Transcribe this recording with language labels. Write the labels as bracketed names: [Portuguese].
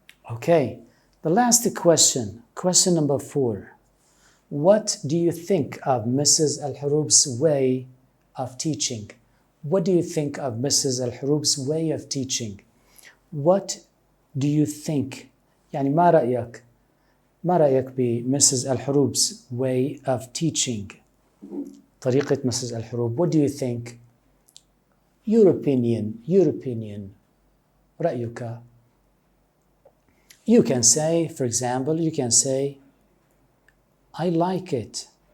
[English] Okay, the last question number 4. What do you think of Mrs. Al-Horoub's way of teaching? What do you think of Mrs. Al-Horoub's way of teaching? What do you think? [Arabic] يعني ما رأيك بMrs. [English] Al-Horoub's way of teaching? [Arabic] طريقة [English] Mrs. Al-Horoub. What do you think? Your opinion. [Arabic] رأيك. [English] You can say, for example, I like it.